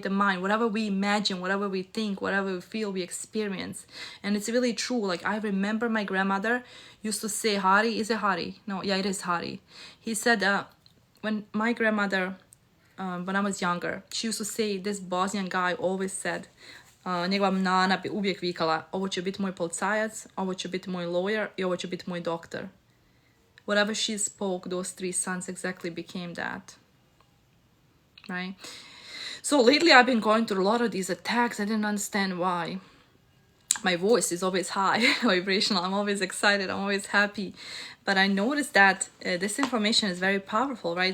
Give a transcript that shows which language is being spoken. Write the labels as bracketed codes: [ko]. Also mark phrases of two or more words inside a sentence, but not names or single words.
[en] The mind, whatever we imagine, whatever we think, whatever we feel, we experience. And it's really true. Like, I remember my grandmother used to say, Hari, is it Hari? No, yeah, it is Hari. He said, when my grandmother, when I was younger, she used to say, this Bosnian guy always said, [bs] njegova nana bi uvijek vikala, ovo će biti moj policajac, ovo će biti moj lawyer I ovo će biti moj doktor. [en] Whatever she spoke, those three sons exactly became that, right? So lately I've been going through a lot of these attacks. I didn't understand why. My voice is always high, vibrational. I'm always excited. I'm always happy. But I noticed that this information is very powerful, right?